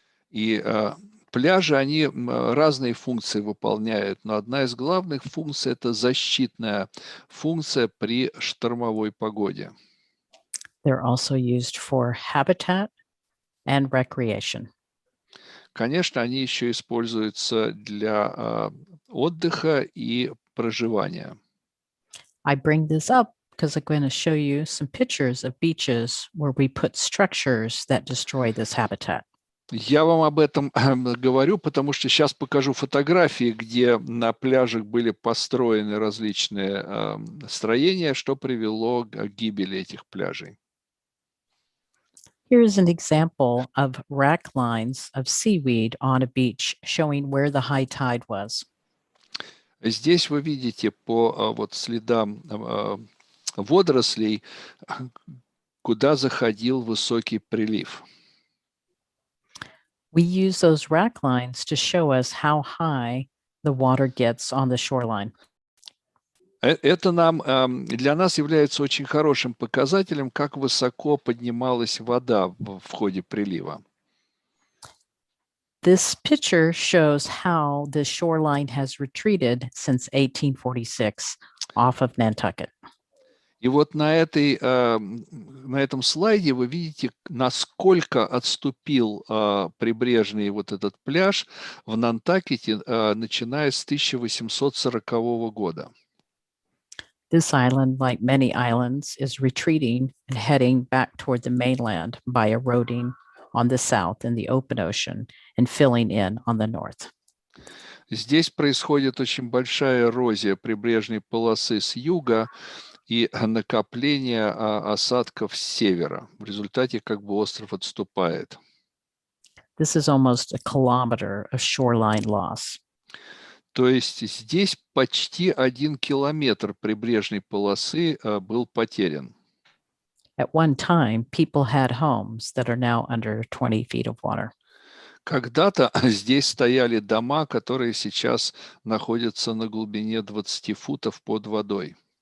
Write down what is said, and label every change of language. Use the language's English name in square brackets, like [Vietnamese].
[Russian] И пляжи, они разные функции выполняют, но одна из главных функций – это защитная функция при штормовой погоде. [English] They're also used for habitat and recreation. [Russian] Конечно, они еще используются для отдыха и проживания. [English] I bring this up because I'm going to show you some pictures of beaches where we put structures that destroy this habitat. [Russian] Я вам об этом говорю, потому что сейчас покажу фотографии, где на пляжах были построены различные строения, что привело к гибели этих пляжей. [English] Here's an example of rack lines of seaweed on a beach showing where the high tide was. [Russian] Здесь вы видите по вот следам водорослей, куда заходил высокий прилив. [English] We use those rack lines to show us how high the water gets on the shoreline. [Russian] Это для нас является очень хорошим показателем, как высоко поднималась вода в ходе прилива. [English] This picture shows how the shoreline has retreated since 1846 off of Nantucket. [Russian] И вот на этом слайде вы видите, насколько отступил прибрежный вот этот пляж в Нантакете, начиная с 1840 года. [English] This island, like many islands, is retreating and heading back toward the mainland by eroding on the south in the open ocean and filling in on the north. [Russian] Здесь происходит очень большая эрозия прибрежной полосы с юга и накопление осадков с севера. В результате как бы остров отступает. [English] This is almost a kilometer of shoreline loss. [Russian] То есть здесь почти 1 километр прибрежной полосы был потерян. [English] At one time, people had homes that are now under 20 feet of water. [Russian] Когда-то здесь стояли дома, которые сейчас находятся на глубине 20 футов под водой.